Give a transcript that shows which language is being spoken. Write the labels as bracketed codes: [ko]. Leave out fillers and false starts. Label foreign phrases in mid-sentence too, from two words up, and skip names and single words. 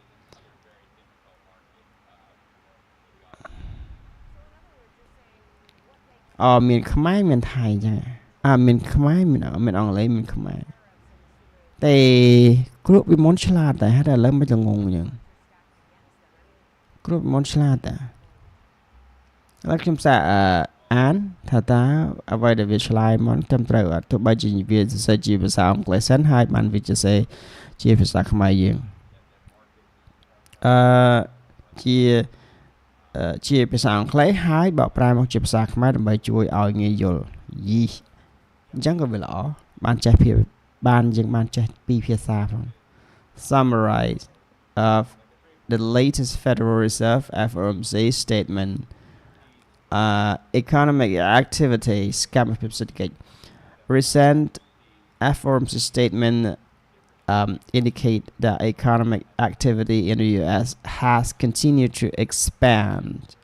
[km] មានខ្មែរមានថៃចឹងមានខ្មែរមានអង់គ្លេសមានខ្មែរតែគ្រូពីមុនឆ្លាតតែហើយតែឥឡូវមិនល្ងងចឹងគ្រូពីមុនឆ្លាតតែហើយខ្ញុំសាអានថាតើអ្វីដែលវាឆ្លើយមកត្រឹមត្រូវអត់ទោះបីជាវាសរសេរជាភាសាអង់គ្លេសសិនហើយបានវាសរសេរជាភាសាខ្មែរយើង ជាភាសាអង់គ្លេសហើយបកប្រែមកជាភាសាខ្មែរដើម្បីជួយឲ្យងាយយល់អញ្ចឹងក៏វាល្អបានចេះពីភាសាផង [en] Summarize of the latest Federal Reserve FOMC statement economic activities recent FOMC statement indicate that economic activity in the US has continued to expand.